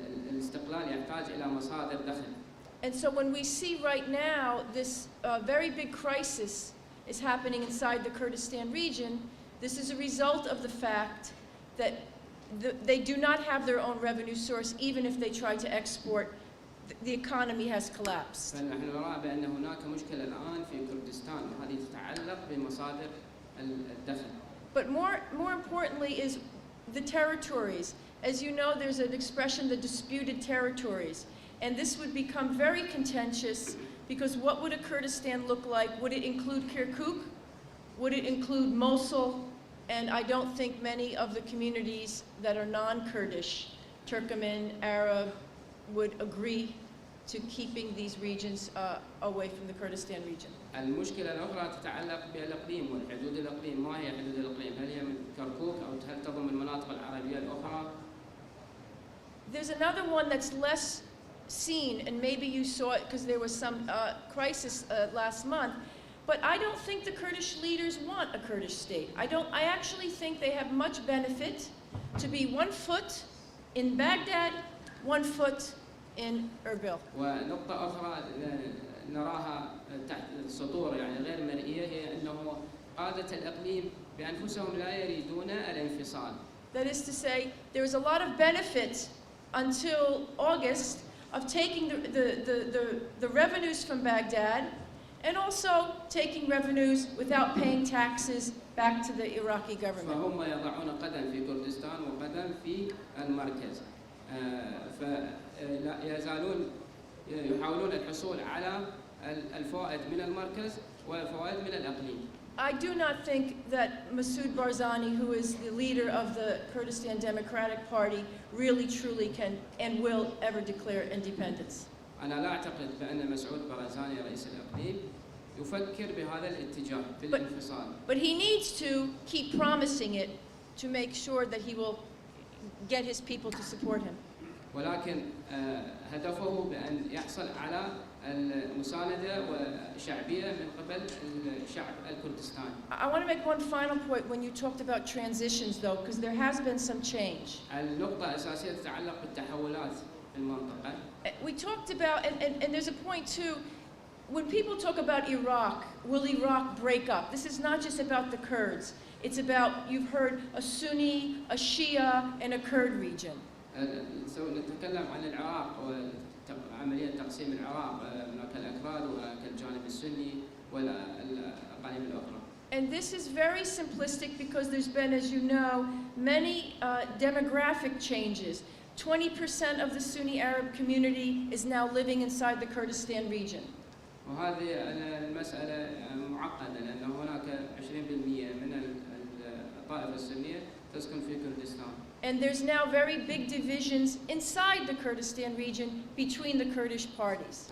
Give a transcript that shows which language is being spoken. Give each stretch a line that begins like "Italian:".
Arabic: الاستقلال يحتاج إلى مصادر دخل.
English: And so when we see right now this very big crisis is happening inside the Kurdistan region, this is a result of the fact that they do not have their own revenue source, even if they try to export. The economy has collapsed.
Arabic: فنحن نرى بأن هناك مشكلة الآن في كردستان وهذه تتعلق بمصادر الدخل.
English: But more importantly is the territories. As you know, there's an expression, the disputed territories. And this would become very contentious because what would a Kurdistan look like? Would it include Kirkuk? Would it include Mosul? And I don't think many of the communities that are non-Kurdish, Turkmen, Arab, would agree to keeping these regions away from the Kurdistan region.
Arabic: المشكلة الأخرى تتعلق بالإقليم والحدود الإقليم. ما هي حدود الإقليم؟ هل هي من كركوك أو هل تضم المناطق العربية الأخرى؟
English: There's another one that's less seen, and maybe you saw it because there was some crisis last month. But I don't think the Kurdish leaders want a Kurdish state. I actually think they have much benefit to be 1 foot in Baghdad, 1 foot in Erbil.
Arabic: ونقطة أخرى نراها تحت السطور يعني غير مرئية هي أنه قادة الإقليم بأنفسهم لا يريدون الانفصال.
English: That is to say, there was a lot of benefit until August of taking the revenues from Baghdad and also taking revenues without paying taxes back to the Iraqi government.
Arabic: فهم يضعون قدم في كردستان وقدم في المركز. فيزالون يحاولون الحصول على الفوائد من المركز والفوائد من الإقليم.
English: I do not think that Masoud Barzani, who is the leader of the Kurdistan Democratic Party, really truly can and will ever declare independence.
Arabic: أنا لا أعتقد بأن مسعود بارزاني رئيس الإقليم يفكر بهذا الاتجاه في الانفصال.
English: But he needs to keep promising it to make sure that he will get his people to support him.
Arabic: ولكن هدفه بأن يحصل على المساندة وشعبية من قبل الشعب الكردستاني.
English: I want to make one final point when you talked about transitions, though, because there has been some change.
Arabic: النقطة الأساسية تتعلق بالتحولات في المنطقة.
English: We talked about, and there's a point too, when people talk about Iraq, will Iraq break up? This is not just about the Kurds. It's about, you've heard, a Sunni, a Shia, and a Kurd region.
Arabic: نتكلم عن العراق وعملية تقسيم العراق هناك الأكراد وهناك الجانب السني والأقاليم الأخرى.
English: And this is very simplistic because there's been, as you know, many demographic changes. 20% of the Sunni Arab community is now living inside the Kurdistan region.
Arabic: وهذه المسألة معقدة لأن هناك 20% من الطائفة السنية تسكن في كردستان.
English: And there's now very big divisions inside the Kurdistan region between the Kurdish parties.